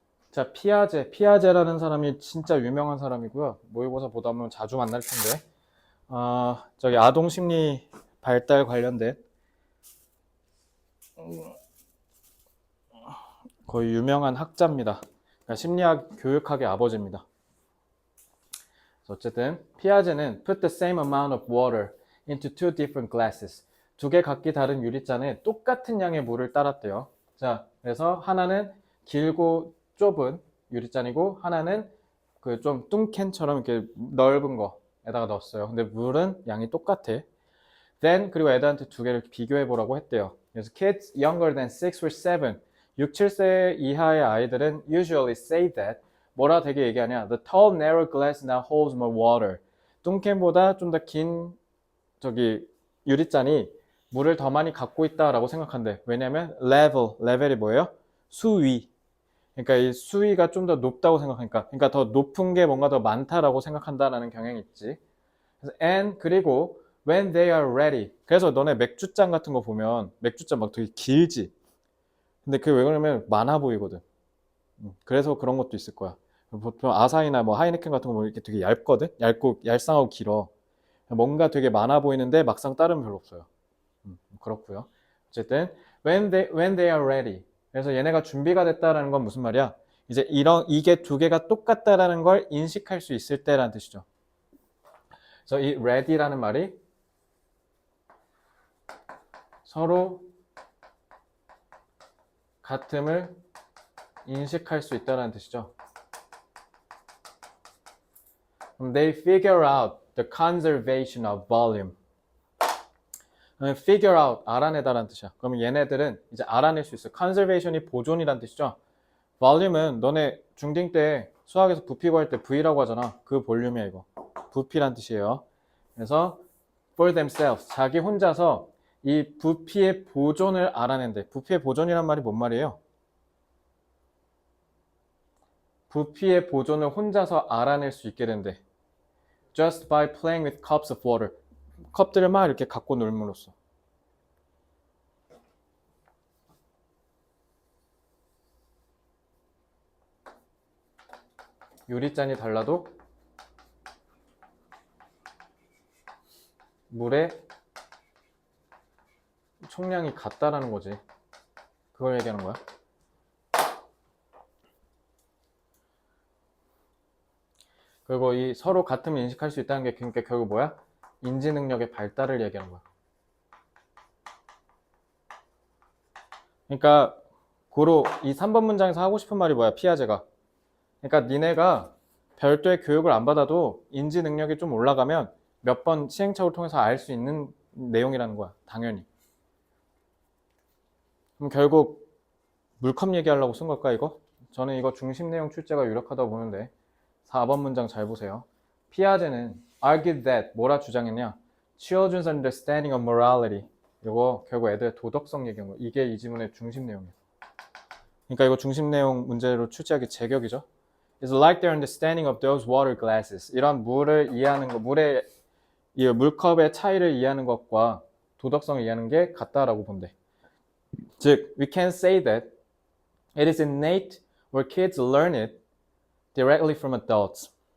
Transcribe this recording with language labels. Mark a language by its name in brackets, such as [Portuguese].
[Korean] 자, 피아제라는 사람이 진짜 유명한 사람이고요. 모의고사 보다 보면 자주 만날 텐데, 저기 아동 심리 발달 관련된 거의 유명한 학자입니다. 그러니까 심리학 교육학의 아버지입니다. [English] 어쨌든 피아제는 put the same amount of water into two different glasses. [Korean] 두 개 각기 다른 유리잔에 똑같은 양의 물을 따랐대요. 자, 그래서 하나는 길고 좁은 유리잔이고 하나는 그 좀 뚱캔처럼 이렇게 넓은 거에다가 넣었어요. 근데 물은 양이 똑같아. [English] Then [Korean] 그리고 애들한테 두 개를 비교해 보라고 했대요. 그래서 [English] kids younger than 6 or 7, [Korean] 6, 7세 이하의 아이들은 [English] usually say that [Korean] 뭐라 되게 얘기하냐? [English] The tall narrow glass now holds more water. [Korean] 뚱캔보다 좀 더 긴 저기 유리잔이 물을 더 많이 갖고 있다라고 생각한대. 왜냐면 레벨이 뭐예요? 수위. 그러니까 이 수위가 좀 더 높다고 생각하니까, 그러니까 더 높은 게 뭔가 더 많다라고 생각한다라는 경향이 있지. 그래서 [English] and [Korean] 그리고 [English] when they are ready. [Korean] 그래서 너네 맥주잔 같은 거 보면 맥주잔 막 되게 길지. 근데 그게 왜 그러냐면 많아 보이거든. 그래서 그런 것도 있을 거야. 보통 아사히나 뭐 하이네켄 같은 거 보면 이렇게 되게 얇거든. 얇고 얄쌍하고 길어. 뭔가 되게 많아 보이는데 막상 따르면 별로 없어요. 그렇고요. 어쨌든 [English] when they are ready. [Korean] 그래서 얘네가 준비가 됐다라는 건 무슨 말이야? 이제 이게 두 개가 똑같다라는 걸 인식할 수 있을 때라는 뜻이죠. 그래서 이 ready라는 말이 서로 같음을 인식할 수 있다는 뜻이죠. [English] They figure out the conservation of volume. [Korean] figure out, 알아내다라는 뜻이야. 그러면 얘네들은 이제 알아낼 수 있어. conservation이 보존이라는 뜻이죠. volume은 너네 중딩 때 수학에서 부피 구할 때 V라고 하잖아. 그 볼륨이야 이거. 부피란 뜻이에요. 그래서 [English] for themselves, [Korean] 자기 혼자서 이 부피의 보존을 알아낸대. 부피의 보존이란 말이 뭔 말이에요? 부피의 보존을 혼자서 알아낼 수 있게 된대. [English] Just by playing with cups of water. [Korean] 컵들을 막 이렇게 갖고 놀므로써. 유리잔이 달라도 물의 총량이 같다라는 거지. 그걸 얘기하는 거야. 그리고 이 서로 같음을 인식할 수 있다는 게 그러니까 결국 뭐야? 인지 능력의 발달을 얘기하는 거야. 그러니까 고로 이 3번 문장에서 하고 싶은 말이 뭐야? 피아제가. 그러니까 니네가 별도의 교육을 안 받아도 인지 능력이 좀 올라가면 몇 번 시행착오를 통해서 알 수 있는 내용이라는 거야. 당연히. 그럼 결국 물컵 얘기하려고 쓴 걸까 이거? 저는 이거 중심 내용 출제가 유력하다고 보는데 4번 문장 잘 보세요. 피아제는 [English] argued that [Korean] 뭐라 주장했냐? [English] Children's understanding of morality. [Korean] 이거 결국 애들의 도덕성 얘기한 거. 이게 이 지문의 중심 내용이에요. 그러니까 이거 중심 내용 문제로 출제하기 제격이죠. [English] It's like their understanding of those water glasses. [Korean] 이런 물을 이해하는 거, 이 물컵의 차이를 이해하는 것과 도덕성을 이해하는 게 같다라고 본대. 즉, [English] we can say that it is innate where kids learn it directly from adults.